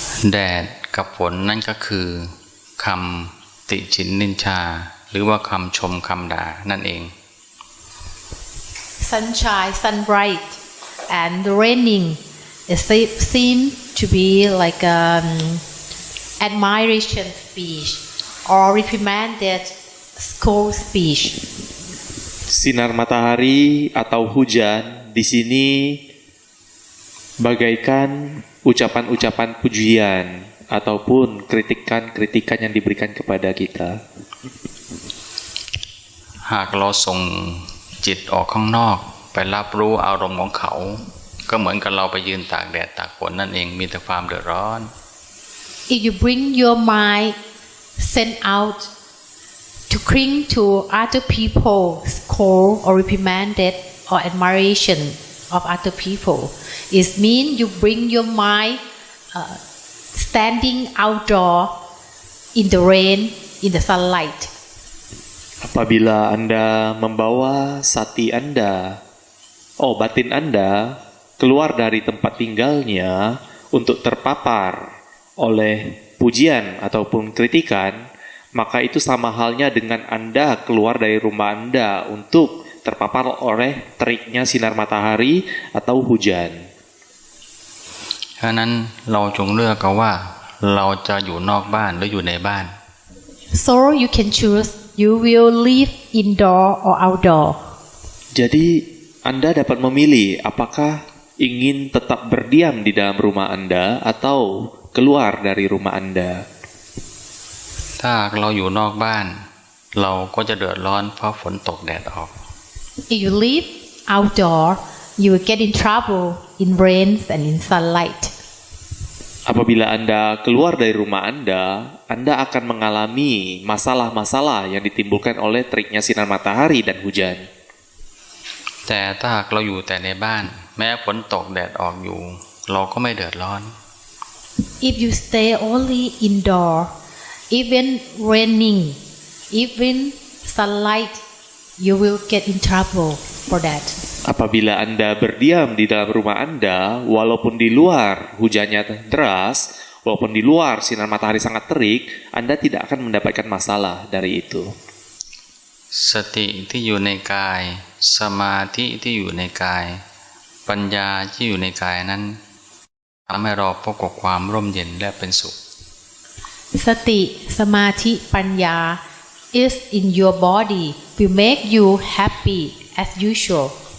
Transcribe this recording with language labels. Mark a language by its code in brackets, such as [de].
[th] แดดกับฝนนั่นก็คือคำติฉินนินชาหรือว่าคำชมคำด่านั่นเอง [en] Sunshine, sunbright, and the raining it seem to be like admiration speech or reprimanded scold speech. [id] Sinar matahari atau hujan di sini bagaikan ucapan-ucapan pujian ataupun kritikan-kritikan yang diberikan kepada kita. [th] หากเราส่งจิตออกข้างนอกไปรับรู้อารมณ์ของเขาก็เหมือนกับเราไปยืนตากแดดตากฝนนั่นเองมีแต่ความเดือดร้อน [en] If you bring your mind send out to cling to other people's scold or reprimanded or admiration of other people, it means you bring your mind standing outdoor in the rain, in the sunlight. [id] Apabila Anda membawa sati Anda, batin Anda keluar dari tempat tinggalnya untuk terpapar oleh pujian ataupun kritikan, maka itu sama halnya dengan Anda keluar dari rumah Anda untuk terpapar oleh teriknya sinar matahari atau hujan. [th] ฉะนั้นเราจงเลือกกันว่าเราจะอยู่นอกบ้านหรืออยู่ในบ้าน [en] So you can choose you will live indoor or outdoor. [id] Jadi Anda dapat memilih apakah ingin tetap berdiam di dalam rumah Anda atau keluar dari rumah Anda. [th] ถ้าเราอยู่นอกบ้านเราก็จะเดือดร้อนเพราะฝนตกแดดออก [en] If you live outdoor, you will get in trouble in rains and in sunlight. [id] Apabila Anda keluar dari rumah Anda akan mengalami masalah-masalah yang ditimbulkan oleh teriknya sinar matahari dan hujan. [th] แต่ถ้าหากเราอยู่แต่ในบ้านแม้ฝนตกแดดออกอยู่เราก็ไม่เดือดร้อน [en] If you stay only indoor, even raining, even sunlight, you will get in trouble for that. [id] Apabila Anda berdiam di dalam rumah Anda, walaupun di luar hujannya deras, walaupun di luar sinar matahari sangat terik, Anda tidak akan mendapatkan masalah dari itu. [th] สติที่อยู่ในกายสมาธิที่อยู่ในกายปัญญาที่อยู่ในกายนั้นทำให้เราพบกับความร่มเย็นและเป็นสุข [en] Sati, samadhi, panya is in your body will make you happy as usual.